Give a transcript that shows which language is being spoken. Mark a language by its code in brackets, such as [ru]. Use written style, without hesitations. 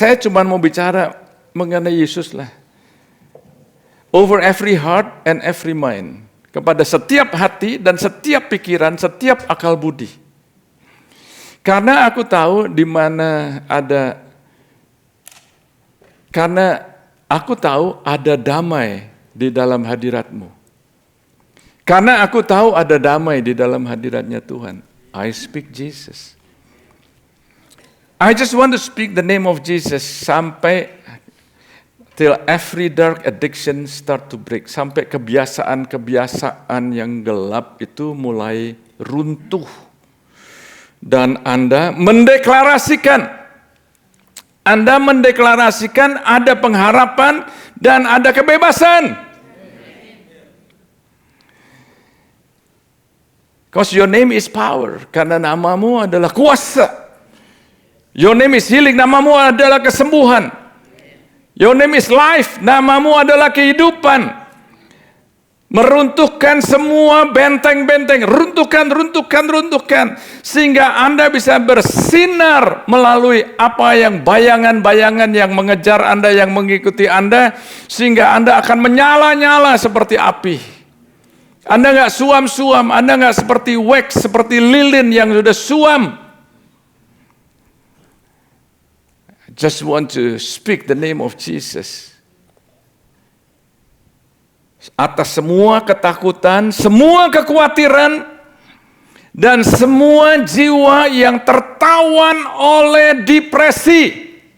[id] Saya cuma mau bicara mengenai Yesus lah. [en] Over every heart and every mind. [id] Kepada setiap hati dan setiap pikiran, setiap akal budi. Karena aku tahu di mana ada, karena aku tahu ada damai di dalam hadirat-Mu. Karena aku tahu ada damai di dalam hadiratnya Tuhan. [en] I speak Jesus. I just want to speak the name of Jesus [id] sampai [en] till every dark addiction start to break. [id] Sampai kebiasaan-kebiasaan yang gelap itu mulai runtuh. Dan Anda mendeklarasikan ada pengharapan dan ada kebebasan. [en] Because your name is power, [id] karena namamu adalah kuasa. [en] Your name is healing, [id] namamu adalah kesembuhan. [en] Your name is life, [id] namamu adalah kehidupan. Meruntuhkan semua benteng-benteng, runtuhkan, sehingga Anda bisa bersinar melalui apa yang bayangan-bayangan yang mengejar Anda, yang mengikuti Anda, sehingga Anda akan menyala-nyala seperti api. Anda nggak suam-suam, Anda nggak seperti wax, seperti lilin yang sudah suam. [en] I just want to speak the name of Jesus. [id] Atas semua ketakutan, semua kekhawatiran, dan semua jiwa yang tertawan oleh depresi.